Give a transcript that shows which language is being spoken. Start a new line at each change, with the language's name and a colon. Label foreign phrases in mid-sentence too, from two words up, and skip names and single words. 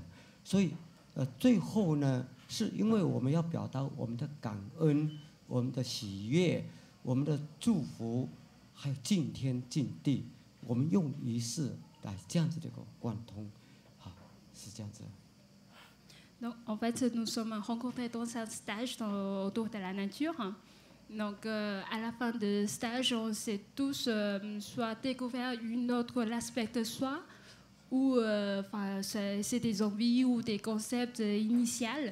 Chinese: 所以最后呢，是因为我们要表达我们的感恩、我们的喜悦、我们的祝福，还有敬天敬地，我们用仪式来这样子的一个贯通，好，是这样子。
French: Donc, en fait, nous sommes rencontrés dans un stage autour de la nature. Donc, à la fin de stage, on s'est tous soit découvert une autre aspect de soi, ou c'est des envies ou des concepts initiaux.